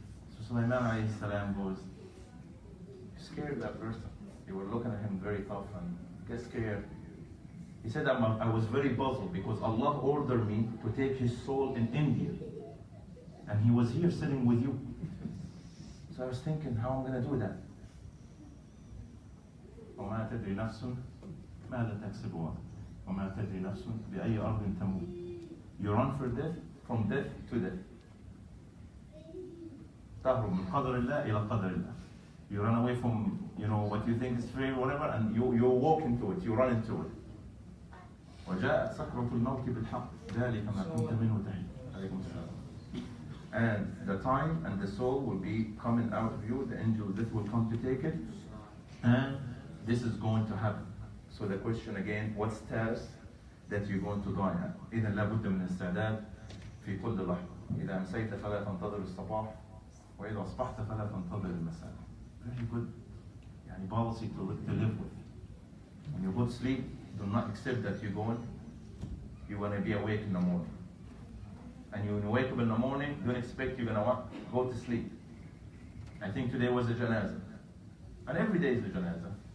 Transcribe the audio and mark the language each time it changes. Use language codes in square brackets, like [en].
[en] So Sulaiman alayhi salam goes, you scared that person. They were looking at him very tough and get scared. He said, I was very puzzled because Allah ordered me to take his soul in India. And he was here sitting with you. So I was thinking how I'm going to do that. [ar] وما تدري نفس ماذا تكسب غدا وما تدري نفس بأي أرض تموت. [en] You run for death, from death to death. [ar] تهرب من قدر الله إلى قدر الله. [en] You run away from what you think is fair or whatever, and you walk into it, you run into it. [ar] وجاءت سكرة الموت بالحق ذلك ما كنت منه تحيد. عليكم السلام. [en] And the time and the soul will be coming out of you, the angel of death will come to take it, and this is going to happen. So the question again, what status that you're going to die at? [ar] إذا لابد من الاستعداد في كل لحظة. إذا أمسيت فلا تنتظر الصباح وإذا أصبحت فلا تنتظر المساء. [en] Very good policy to live with. When you go to sleep, do not accept that you're going to be awake in the morning. And when you wake up in the morning, don't expect you're going to go to sleep. I think today was a janazah. And every day is a janazah.